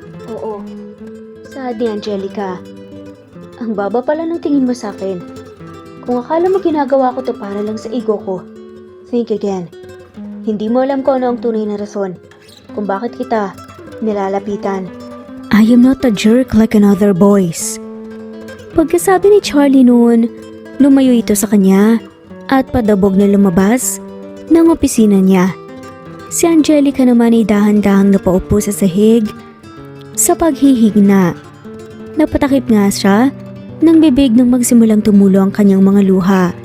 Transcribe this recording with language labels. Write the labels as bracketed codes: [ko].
[tl] Oo, saad ni Angelica. Ang baba pala ng tingin mo sa akin. Kung akala mo ginagawa ko to para lang sa ego ko, [en] think again. [tl] Hindi mo alam kung ano ang tunay na rason kung bakit kita nilalapitan. [en] I am not a jerk like another boys. [tl] Pagkasabi ni Charlie noon, lumayo ito sa kanya at padabog na lumabas ng opisina niya. Si Angelica naman ay dahan-dahang napaupo sa sahig sa paghihigna. Napatakip nga siya ng bibig nang magsimulang tumulo ang kanyang mga luha.